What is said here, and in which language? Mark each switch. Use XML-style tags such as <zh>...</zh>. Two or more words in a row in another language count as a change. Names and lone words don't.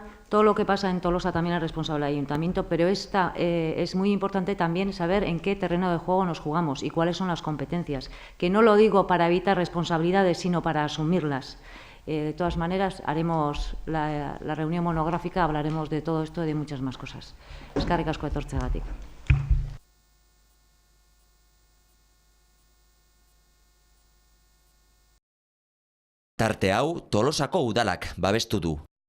<es>Todo lo que pasa en Tolosa también es responsable del ayuntamiento, pero es muy importante también saber en qué terreno de juego nos jugamos y cuáles son las competencias. Que no lo digo para evitar responsabilidades, sino para asumirlas. De todas maneras, haremos la reunión monográfica, hablaremos de todo esto y de muchas más cosas.</es> <eu>Eskerrik asko etortzeagatik. Tarte hau Tolosako udalak babestu du.</eu>